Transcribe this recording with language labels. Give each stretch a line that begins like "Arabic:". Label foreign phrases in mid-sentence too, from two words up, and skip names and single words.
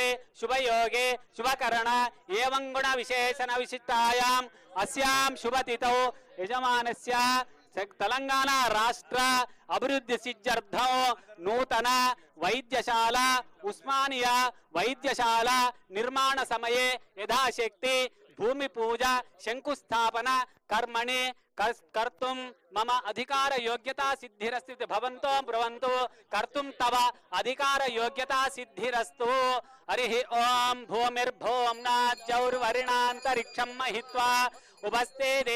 Sanskrit: శుభయోగే శుభకరణ ఏవం గుణ విశేషణ విశిష్టాయాం అస్యాం శుభతిథౌ యజమానస్య తెలంగాణ రాష్ట్ర అభివృద్ధి సిద్ధ్యర్థం నూతన వైద్యశాల ఉస్మానియా వైద్యశాల నిర్మాణ సమయే యథాశక్తి భూమి పూజ శంకుస్థాపన కర్మణి कर्तुं मम अधिकार योग्यता सिद्धिरस्तु भवन्तो ब्रुवन्तु कर्तुं तव अधिकार योग्यता सिद्धिरस्तु हरिः ओम भूमिर्भौम्नाद्यौर्वरिणान्तरिक्षं महित्वा उपस्थे